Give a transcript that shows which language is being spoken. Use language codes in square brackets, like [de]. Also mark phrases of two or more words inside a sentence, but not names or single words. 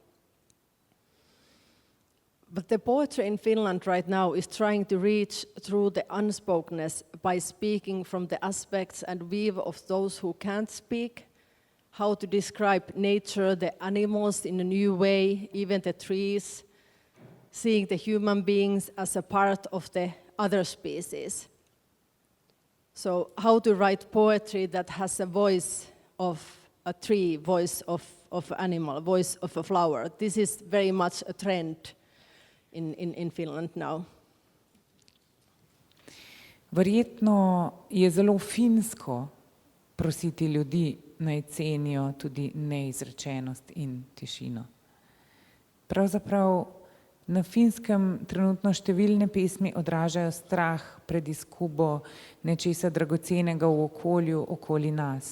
[en] But the poetry in Finland right now is trying to reach through the unspokenness by speaking from the aspects and weave of those who can't speak, how to describe nature, the animals in a new way, even the trees, seeing the human beings as a part of the other species. So how to write poetry that has a voice of a tree, voice of an animal, voice of a flower. This is very much a trend in Finland now. [sl] Verjetno je zelo finsko prositi ljudi, naj cenijo tudi neizrečenost in tišino. Pravzaprav na Finskem trenutno številne pesmi odražajo strah pred izgubo nečesa dragocenega v okolju okoli nas.